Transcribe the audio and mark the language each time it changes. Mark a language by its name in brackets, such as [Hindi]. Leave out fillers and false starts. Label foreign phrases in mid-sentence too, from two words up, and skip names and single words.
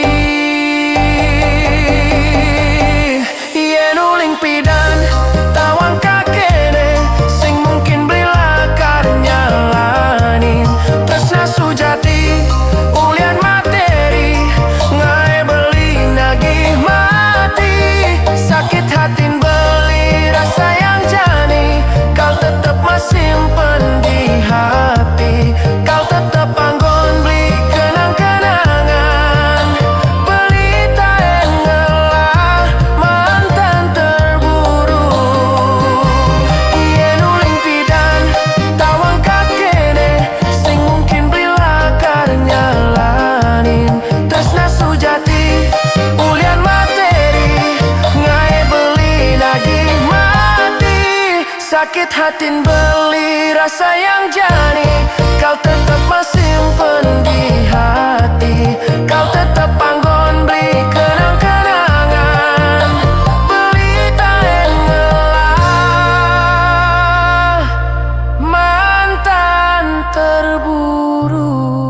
[Balinese] Yen uling pidan tawang kakene sing mungkin beli lakar nyalanin, tresna sujati ulian materi ngai beli nagih mati. Sakit hatin beli rasa yang jani, kau tetep masih simpen di hati. Kau tetep panggon beli kenang-kenangan, beli tak ngelah [Indonesian] mantan terburuk. [Balinese] Yen uling pidan tawang kakene sing mungkin beli lakar nyalanin, tresna sujati ulian materi ngai beli nagih mati. Sakit hatin beli rasa yang jani, kau tetep masih simpen di hati. Kau tetep panggon beli kenang-kenangan, beli tak ngelah [Indonesian] mantan terburuk.